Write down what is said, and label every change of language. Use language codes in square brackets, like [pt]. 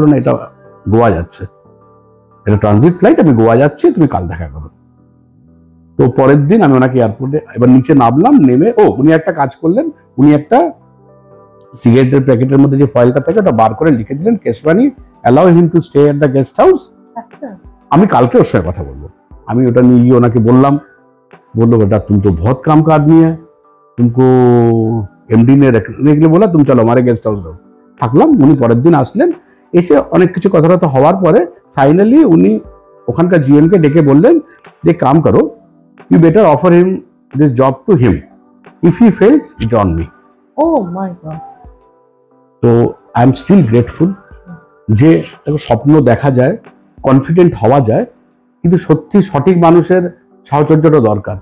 [bn] বললেন এটা গোয়া যাচ্ছে, এটা ট্রানজিট ফ্লাইট, আমি গোয়া যাচ্ছি, তুমি কাল দেখা করো। তো পরের দিন আমি ওনাকে এয়ারপোর্টে এবার নিচে নামলাম, নেমে উনি একটা কাজ করলেন, উনি একটা সিগারেটের প্যাকেটের মধ্যে যে ফয়েলটা থাকে ওটা বার করে লিখে দিলেন কেশবানি [en] Allow him to stay at the guest house. [bn] আমি কালকে ওর সঙ্গে কথা বলবো। আমি ওটা নিয়ে গিয়ে ওনাকে বললাম, বললো বেটা [hi] तुम तो बहुत काम का आदमी है, तुमको एमडी ने रखने के लिए बोला, तुम चलो हमारे गेस्ट हाउस रहो। [bn] থাকলাম। উনি পরের দিন আসলেন, এসে অনেক কিছু কথাবার্তা হওয়ার পরে ফাইনালি উনি ওখানকার জিএম কে ডেকে বললেন যে কাম করো, [en] You better offer him this job to him, if he fails it on me. Oh my God. [bn] তো [en] I am still grateful [bn] যে স্বপ্ন দেখা যায়, কনফিডেন্ট হওয়া যায়, কিন্তু সত্যি সঠিক মানুষের সাহচর্যটা দরকার।